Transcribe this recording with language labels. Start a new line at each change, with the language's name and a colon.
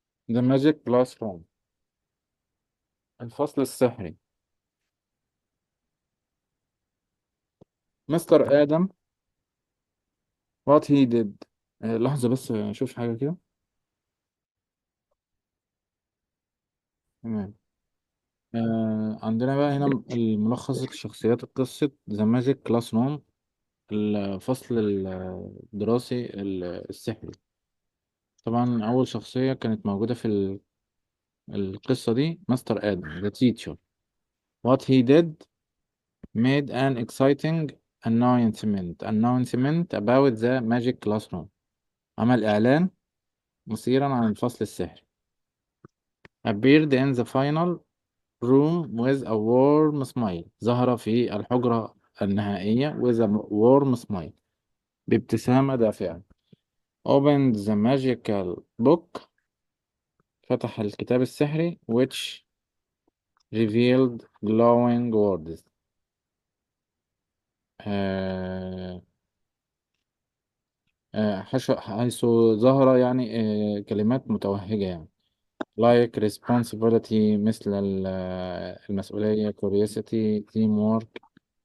Arabic: ذا ماجيك كلاس روم، الفصل السحري.
English: Mister Adam what he did.
Arabic: لحظة بس أشوف حاجة كده. تمام. عندنا بقى هنا الملخص شخصيات قصة ذا ماجيك كلاس روم، الفصل الدراسي السحري. طبعا أول شخصية كانت موجودة في القصة دي مستر آدم
English: the teacher. what he did made an exciting announcement about the magic classroom،
Arabic: عمل إعلان مثيرا عن الفصل السحري.
English: appeared in the final room with a warm smile،
Arabic: ظهر في الحجرة النهائية
English: with a warm smile،
Arabic: بابتسامة دافئة.
English: opened the magical book،
Arabic: فتح الكتاب السحري
English: which revealed glowing words،
Arabic: آه حيث ظهر يعني كلمات متوهجة يعني
English: like responsibility،
Arabic: مثل المسؤولية
English: curiosity teamwork.